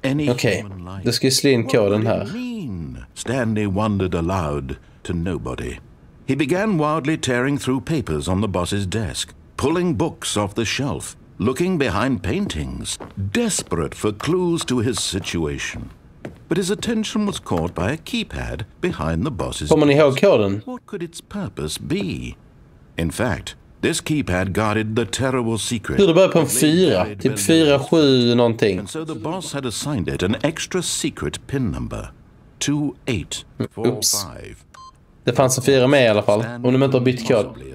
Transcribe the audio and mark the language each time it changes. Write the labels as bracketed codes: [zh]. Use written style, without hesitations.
[sv] Okej, då ska vi slå in koden här. [en] Stanley wondered aloud to nobody. He began wildly tearing through papers on the boss's desk, pulling books off the shelf, looking behind paintings, desperate for clues to his situation. But his attention was caught by a keypad behind the boss's [sv] Kommer ni ihåg koden? [en] What could its purpose be? In fact, this keypad guarded the terrible secret. [sv] Hur det börjar på en 4, typ 4-7 någonting. [en] And so the boss had assigned it an extra secret pin number. 2845. [sv] Det fanns en 4 med i alla fall, om de inte har bytt kod.